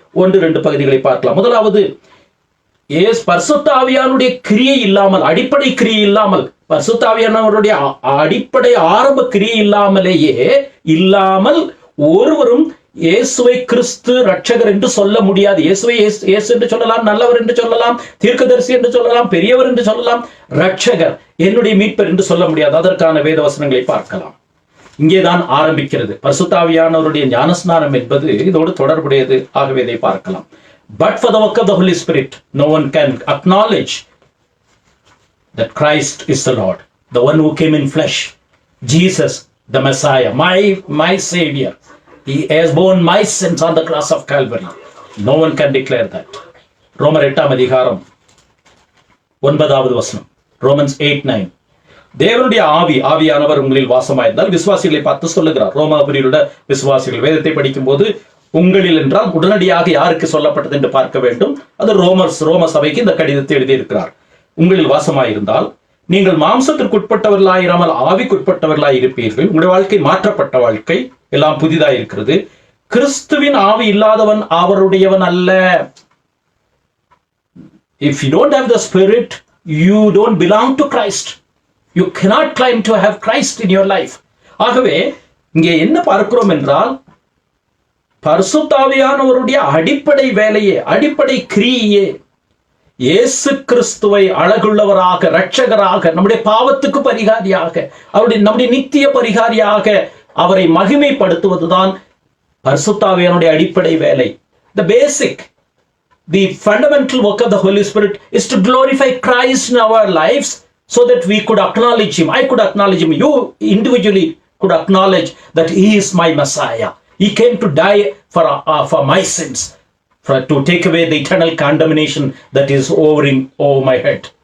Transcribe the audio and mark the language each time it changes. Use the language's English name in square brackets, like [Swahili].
[Tamil] 1-2 பகுதிகளை பார்க்கலாம். முதலாவது, பரிசுத்த ஆவியானுடைய கிரியை இல்லாமல், அடிப்படை கிரியை இல்லாமல், பரிசுத்த ஆவியானவருடைய அடிப்படை ஆரம்ப கிரியை இல்லாமல் ஒருவரும் இயேசுவை கிறிஸ்து ரட்சகர் என்று சொல்ல முடியாது. இயேசுவை இயேசு என்று சொல்லலாம், நல்லவர் என்று சொல்லலாம், தீர்க்கதரிசி என்று சொல்லலாம், பெரியவர் என்று சொல்லலாம். ரட்சகர், என்னுடைய மீட்பர் என்று சொல்ல முடியாது. அதற்கான வேத வசனங்களை பார்க்கலாம். இங்கேதான் ஆரம்பிக்கிறது. பரிசுத்த ஆவியானவருடைய ஞானஸ்நானம் என்பது இதோடு தொடர்புடையது. ஆகவே இதை பார்க்கலாம். [English] But for the work of the Holy Spirit, no one can acknowledge that Christ is the Lord, the one who came in flesh, Jesus, the Messiah, my Savior. He has borne my sins on the cross of Calvary. No one can declare that. [Tamil] ரோமர் 8 அதிகாரம் 9வது வசனம், Romans 8:9. தேவனுடைய ஆவியானவர் உங்களில் வாசமாயிருந்தால் விசுவாசிகளை பார்த்து சொல்லுகிறார். ரோமாபுரியில் உள்ள விசுவாசிகள் வேதத்தை படிக்கும் போது உங்களில் என்றால் உடனடியாக யாருக்கு சொல்லப்பட்டது என்று பார்க்க வேண்டும். அது ரோம சபைக்கு இந்த கடிதத்தை எழுதியிருக்கிறார். உங்களில் வாசமாயிருந்தால் நீங்கள் மாம்சத்திற்குட்பட்டவர்களாயிராமல் ஆவிக்குட்பட்டவர்களாய் இருப்பீர்கள். உங்களுடைய வாழ்க்கை மாற்றப்பட்ட வாழ்க்கை, எல்லாம் புதிதாக இருக்கிறது. கிறிஸ்துவின் ஆவி இல்லாதவன் அவருடையவன் அல்ல. [English] If you don't have the Spirit, you don't belong to Christ. You cannot claim to have Christ in your life. [Tamil] ஆகவே இங்கே என்ன பார்க்கிறோம் என்றால், பரிசுத்த ஆவியானவருடைய அடிப்படை வேலையே, அடிப்படை கிரியையே இயேசு கிறிஸ்துவை அழகுள்ளவராக, இரட்சகராக, நம்முடைய பாவத்துக்கு பரிகாரியாக, நம்முடைய நித்திய பரிகாரியாக அவரை மகிமைப்படுத்துவதுதான் பரிசுத்த ஆவியானுடைய அடிப்படை வேலை. [English] The basic, the fundamental work of the Holy Spirit is to glorify Christ in our lives so that we could acknowledge Him. I could acknowledge Him. You individually could acknowledge that He is my Messiah. He came to die for my sins, to take away the eternal condemnation that is over my head.